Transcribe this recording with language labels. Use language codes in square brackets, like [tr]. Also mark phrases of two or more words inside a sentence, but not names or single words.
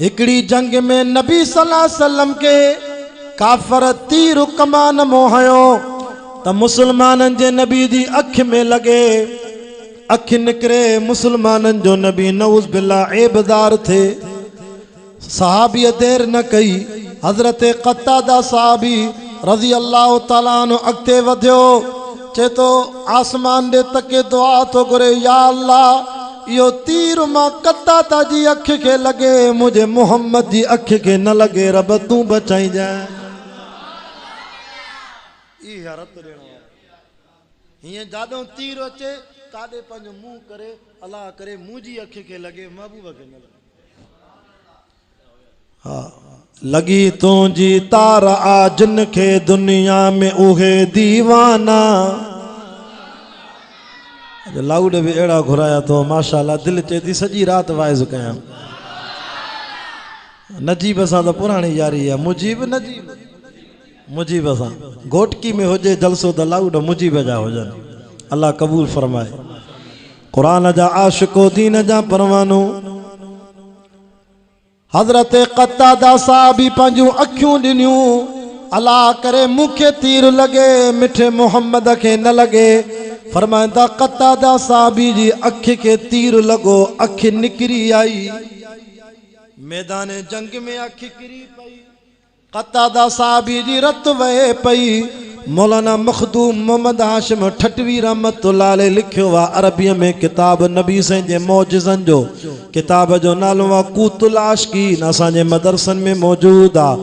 [sd] हिकड़ी जंग में नबी [ar] صلى الله عليه وسلم [sd] के काफर तीर कमान मोहयो त मुसलमाननि जे नबी जी अख में लगे, अख निकरे, मुसलमाननि जो नबी [ar] نعوذ بالله [sd] ऐबदार थे। सहाबीअ देर न कई, हज़रत क़तादा साहबी [ar] رضي الله تعالى عنه [sd] अॻिते वधियो, चे तो आसमान दे तके दुआ तो घुरे, या अल्लाह यो तीर मां क़तादा जी अख के लगे, मुझे मोहम्मद जी अख के न लगे, रब तू बचाई जाए। ई हरत देणो हिय जादो तीर अचे काडे पंहिंजो मुंह करे, अल्लाह करे मुंहिंजी अख के लगे, महबूब के न लगे। लगी तुझी तार आ जिन खे दुनिया में उहे दीवाना। लाउड भी अड़ा घुराया तो माशाअल्लाह दिल चे थी सजी रात वाइज कया। नजीब सां तो पुरानी यारी है, मुजीब नजीब मुजीब सां घोटकी में हुजे जलसो तो लाउड मुजीब जा हुजन। अल्लाह कबूल फरमाए। कुरान जा आशिको दीन जा परवानो हज़रत क़तादा साहबी पंहिंजूं अखियूं ॾिनियूं, अल्लाह करे मूंखे तीर लगे, मिठे मोहम्मद के न लगे। फरमाइंदा क़तादा साहबी जी अख के तीर लगो, अख निकरी आई, मैदान जंग में अख किरी पई। क़तादा साहबी जी रत वहे पई। मौलाना मखदूम मोहम्मद हाशिम ठटवी [ar] رحمة الله عليه [sd] लिखियो वा अरबीअ में किताब नबी साईं जे मौजिज़नि जो, किताब जो नालो वा कूतुल आशिकीन, असांजे मदरसन में मौजूद आ।